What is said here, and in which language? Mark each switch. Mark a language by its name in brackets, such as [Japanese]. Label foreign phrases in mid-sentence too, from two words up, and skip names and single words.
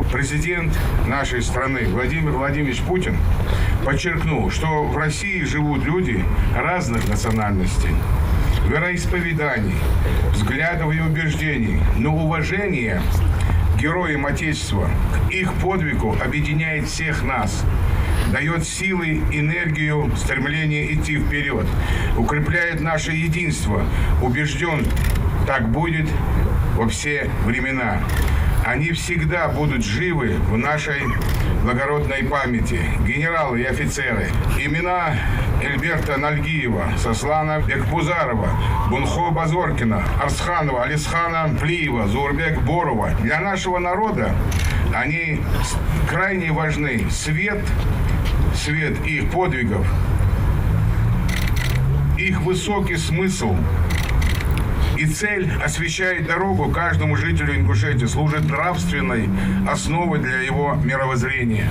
[Russian] Президент нашей страны Владимир Владимирович Путин подчеркнул, что в России живут люди разных национальностей, вероисповеданий, взглядов и убеждений, но уважение к героям Отечества, к их подвигу объединяет всех нас, дает силы, энергию, стремление идти вперед, укрепляет наше единство, убежден, так будет во все времена. Они всегда будут живы в нашей благородной памяти. Генералы и офицеры. Имена Эльберта Нальгиева, Сослана Бекбузарова, Бунхо Базоркина, Арсханова, Алисхана Плиева, Зурбек Борова. Для нашего народа они крайне важны. Свет их подвигов, их высокий смысл и цель освещает дорогу каждому жителю Ингушетии, служит нравственной основой для его мировоззрения.